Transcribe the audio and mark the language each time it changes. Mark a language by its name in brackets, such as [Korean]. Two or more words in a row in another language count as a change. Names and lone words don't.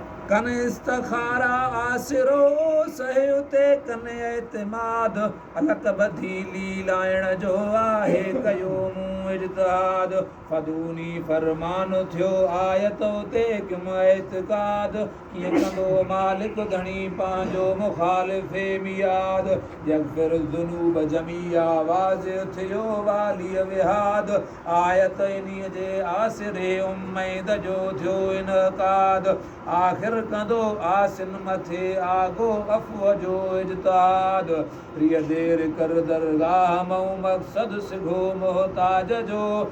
[Sindhi] ڪن استخارا آسرو سهي اتي ڪن اعتماد. الڪ ٻڌي ليلائڻ جو آهي ڪيو مون اجتهاد. فدوني فرمان ٿيو آيت اتي ڪيم اعتقاد. ڪيئن ڪندو مالڪ ڌڻي پنهنجو مخالف مياد. [Arabic] يغفر الذنوب جميعا [Sindhi] واضح ٿيو والي وهاد. آيت انهيءَ جي آسري اميد جو ٿيو انعقاد. آخر ڪندو آسن مٿي آڳو عفو جو اجتهاد. ريءَ دير ڪر درگاهه مون مقصد سگهو محتاج جو.